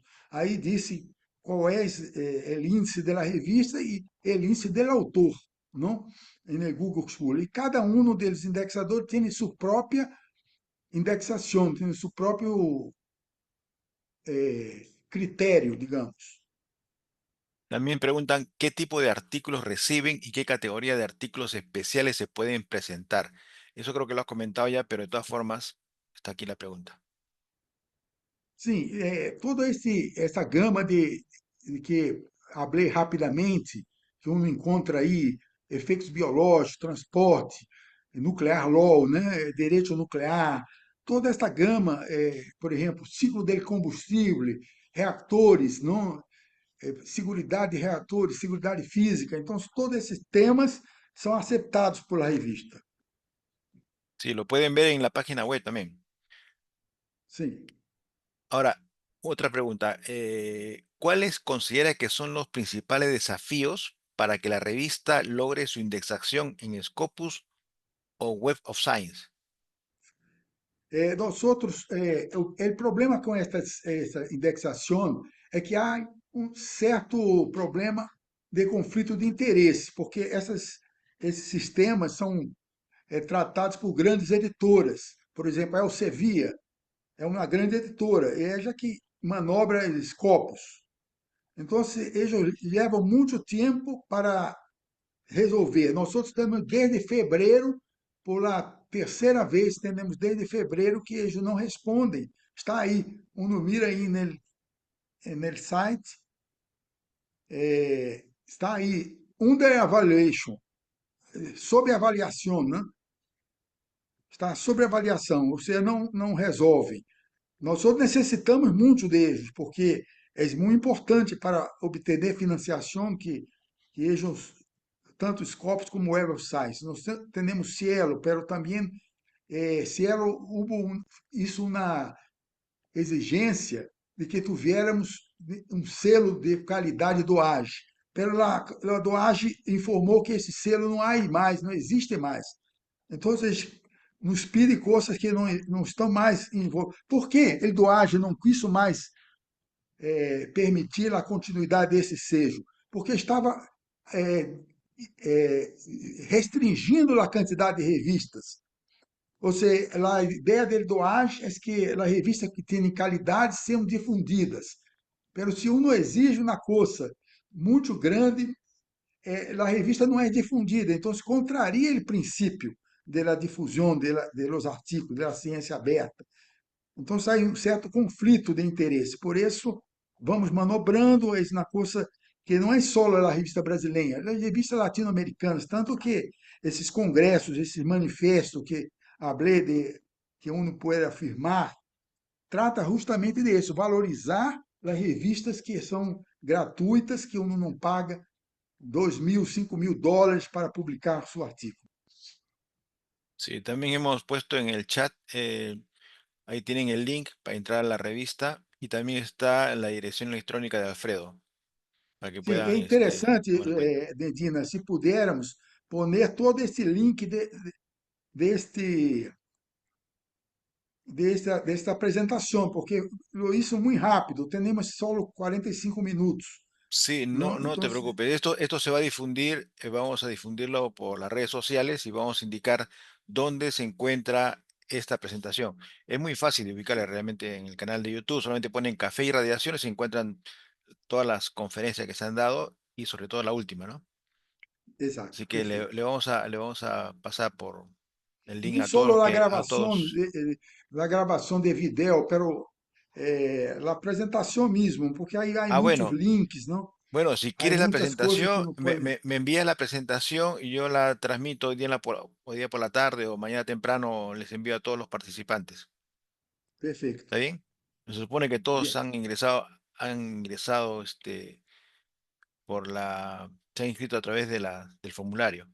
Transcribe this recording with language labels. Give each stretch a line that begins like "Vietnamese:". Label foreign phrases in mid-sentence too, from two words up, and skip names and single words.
Portuguese: Aí disse qual é o índice da revista e o índice do autor, não? No Google School. E cada um deles indexadores tem sua própria indexação, tem seu próprio critério, digamos.
Spanish: También preguntan qué tipo de artículos reciben y qué categoría de artículos especiales se pueden presentar. Eso creo que lo has comentado ya, pero de todas formas, está aquí la pregunta.
Portuguese: Sim, toda essa gama de que falei rapidamente, que um encontra aí, efeitos biológicos, transporte,
English: nuclear law,
Portuguese: né, direito nuclear, toda essa gama, por exemplo, ciclo de combustível, reatores, não, seguridade de reatores, seguridade física. Então, todos esses temas são aceptados pela revista.
Spanish: Sí, lo pueden ver en la página web también.
Portuguese: Sim.
Spanish: Ahora, otra pregunta. ¿Cuáles considera que son los principales desafíos para que la revista logre su indexación en Scopus o Web of Science?
Portuguese: Nós outros, o problema com essa indexação é que há um certo problema de conflito de interesse, porque esses sistemas são tratados por grandes editoras. Por exemplo, a Elsevier. é uma grande editora, e ela que manobra os copos. Então, eles levam muito tempo para resolver. Nós outros temos desde fevereiro, pela terceira vez, temos desde fevereiro que eles não respondem. Está aí, uno mira aí no site, está aí,
English: under evaluation,
Portuguese: sob avaliação, né? Está sob avaliação, ou seja, não resolve. Nós só necessitamos muito deles, porque é muito importante para obter financiação que eles, tanto Scopus como Eversize. Nós temos Cielo, pero também Cielo hubo isso na exigência de que tivéssemos um selo de qualidade do AGE. Pero a do AGE informou que esse selo não há mais, não existe mais. Então, nos pede coisas que não estão mais envolvidas. Por que ele do AGE não quis mais permitir a continuidade desse sejo? Porque estava é, restringindo a quantidade de revistas. Ou seja, a ideia dele do AGE é que as revistas que têm qualidade sejam difundidas. Pero se uno exige uma coisa muito grande, a revista não é difundida, então se contraria o princípio da difusão
Spanish: de los
Portuguese: artigos, da ciência aberta. Então sai um certo conflito de interesse. Por isso, vamos manobrando isso na coisa que não é só a revista brasileira, as revistas latino-americanas, tanto que esses congressos, esses manifestos que hablé de que uno pode afirmar, trata justamente disso, valorizar as revistas que são gratuitas, que uno não paga 2.000, 5.000 dólares para publicar seu artigo.
Spanish: Sí, también hemos puesto en el chat, ahí tienen el link para entrar a la revista y también está la dirección electrónica de Alfredo para que
Portuguese: Sim, é
Spanish: puedan
Portuguese: interessante,
Spanish: tomar cuenta.
Portuguese: Dedina, se pudermos poner todo esse link deste, desta apresentação, porque
Spanish: lo hizo
Portuguese: muito rápido, temos só 45 minutos,
Spanish: Sí, no,
Portuguese: não?
Spanish: no
Portuguese: Então,
Spanish: te preocupes. Esto se va a difundir, vamos a difundirlo por las redes sociales y vamos a indicar dónde se encuentra esta presentación. Es muy fácil de ubicarla realmente en el canal de YouTube. Solamente ponen café y radiaciones y se encuentran todas las conferencias que se han dado y sobre todo la última, ¿no?
Portuguese: exato,
Spanish: Así que
Portuguese: perfeito.
Spanish: le vamos a pasar por el link
Portuguese: Não
Spanish: a todos
Portuguese: só
Spanish: los
Portuguese: a
Spanish: que, a
Portuguese: gravação,
Spanish: todos.
Portuguese: a gravação de vídeo, pero a apresentação mesmo, porque aí há
Spanish: Ah,
Portuguese: muitos
Spanish: bueno,
Portuguese: links, não?
Spanish: bueno, si
Portuguese: Há
Spanish: quieres la
Portuguese: muitas coisas que
Spanish: presentación,
Portuguese: não pode.
Spanish: me envías la presentación y yo la transmito hoy día, hoy día por la tarde o mañana temprano, les envío a todos los participantes. Perfeito. ¿Está bien? Se supone que todos Bien. han ingresado se han inscrito a través de del formulario.